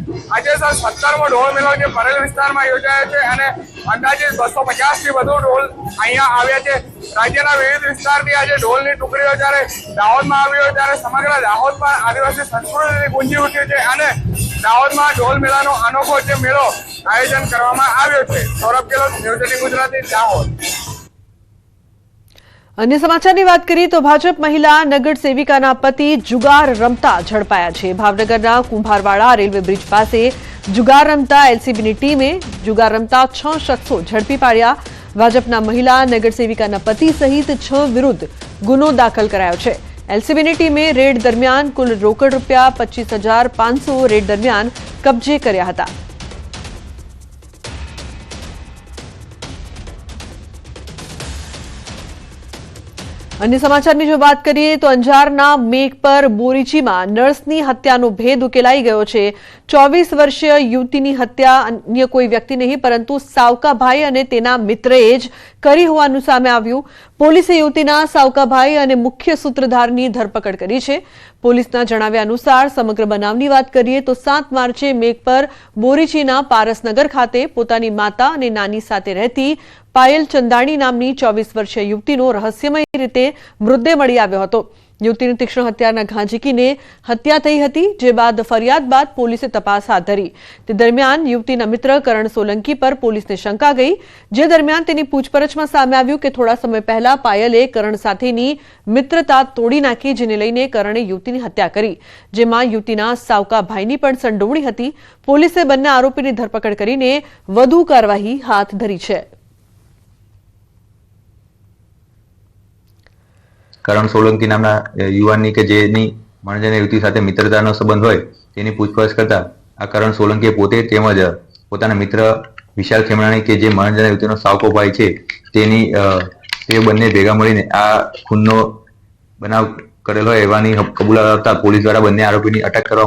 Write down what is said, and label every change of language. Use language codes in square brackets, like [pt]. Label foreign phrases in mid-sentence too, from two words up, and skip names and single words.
[gu] આજે 17મો ઢોલ મેળો જે પરેલ વિસ્તારમાં યોજાયો છે અને અંદાજિત 250 થી વધુ ઢોલ અહીંયા આવ્યા છે। રાજ્યના વિવિધ વિસ્તારથી આજે ઢોલની ટુકડીઓ જ્યારે દાહોદમાં આવી હોય ત્યારે સમગ્ર દાહોદમાં આદિવાસી સંસ્કૃતિ ગુંજી ઉઠ્યું છે અને દાહોદમાં ઢોલ મેળાનો અનોખો જે મેળો આયોજન કરવામાં આવ્યો છે। સૌરભ ગેહલોત, ન્યૂઝ 18 ગુજરાતી, દાહોદ। અન્ય સમાચારની વાત કરીએ તો ભાજપ મહિલા નગર સેવિકાના પતિ જુગાર રમતા ઝડપાયા છે। ભાવનગરના કુંભારવાડા રેલવે બ્રિજ પાસે જુગાર રમતા એલસીબીની ટીમે જુગાર રમતા 6 શખ્સો ઝડપી પાડ્યા। ભાજપના મહિલા નગર સેવિકાના પતિ સહિત 6 વિરુદ્ધ ગુનો દાખલ કરાયો છે। એલસીબીની ટીમે રેડ દરમિયાન કુલ રોકડ રૂપિયા 25,500 રેડ દરમિયાન કબ્જે કર્યા હતા। અન્ય સમાચારની જો બાત કરીએ તો અંજારના મેઘપર બોરીચીમાં નર્સની હત્યાનો ભેદ ઉકેલાઈ ગયો છે। 24 વર્ષીય યુવતીની હત્યા અન્ય કોઈ વ્યક્તિ નહીં પરંતુ સાવકાભાઈ અને તેના મિત્રએ જ કરી હોવાનું સામે આવ્યું। પોલીસે યુવતીના સાવકાભાઈ અને મુખ્ય સૂત્રધારની ધરપકડ કરી છે। પોલીસના જણાવ્યા અનુસાર સમગ્ર બનાવની વાત કરીએ તો 7 માર્ચે મેઘપર બોરીચીના પારસનગર ખાતે પોતાની માતા અને નાની સાથે રહેતી પાયલ ચંદાણી નામની 24 વર્ષીય યુવતીનો રહસ્યમય રીતે મૃતદેહ મળી આવ્યો હતો। યુવતીની તીક્ષ્ણ હત્યારના ઘા ઝીકીને હત્યા થઈ હતી, જે બાદ ફરિયાદ બાદ પોલીસે તપાસ હાથ ધરી। તે દરમિયાન યુવતીના મિત્ર કરણ સોલંકી પર પોલીસને શંકા ગઈ, જે દરમિયાન તેની પૂછપરછમાં સામે આવ્યું કે થોડા સમય પહેલા પાયલે કરણ સાથેની મિત્રતા તોડી નાખી, જેને લઈને કરણે યુવતીની હત્યા કરી, જેમાં યુવતીના સાવકા ભાઈની પણ સંડોવણી હતી। પોલીસે બંને આરોપીની ધરપકડ કરીને વધુ કાર્યવાહી હાથ ધરી છે। કરણ સોલંકી નામના યુવાની કે જેની મણજન યુવતી સાથે મિત્રતાનો સંબંધ હોય તેની પૂછપરછ કરતા આ કરણ સોલંકીએ પોતે તેમજ પોતાના મિત્ર વિશાલ ખેમણાણી કે જે મણજન યુવતીનો સાવકો ભાઈ છે તેની તે બંને ભેગા મળીને આ ખૂનનો બનાવ કરેલ હોય એવાની કબૂલાત આપતા પોલીસ દ્વારા બંને આરોપીની અટક કરવામાં